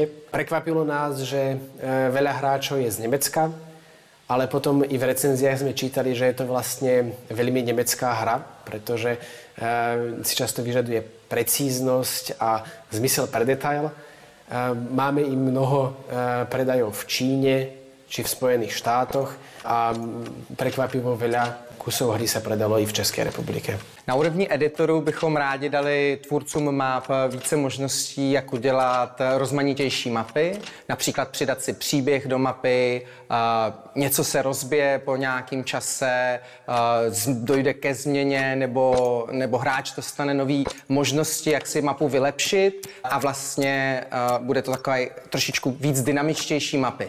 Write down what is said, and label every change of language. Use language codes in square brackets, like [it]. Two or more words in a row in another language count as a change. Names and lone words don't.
[sk] Prekvapilo nás, že veľa hráčov je z Nemecka, ale potom i v recenziách sme čítali, že je to vlastne veľmi nemecká hra, pretože si často vyžaduje precíznosť a zmysel pre detail. Máme i mnoho predajov v Číne či v Spojených štátoch a prekvapivo veľa kusov hry se predalo i v České republice. [cs] Na úrovni editoru bychom rádi dali tvůrcům map více možností, jak udělat rozmanitější mapy, například přidat si příběh do mapy, něco se rozbije po nějakém čase, dojde ke změně nebo hráč dostane nové možnosti, jak si mapu vylepšit a vlastně bude to takové trošičku víc dynamičtější mapy.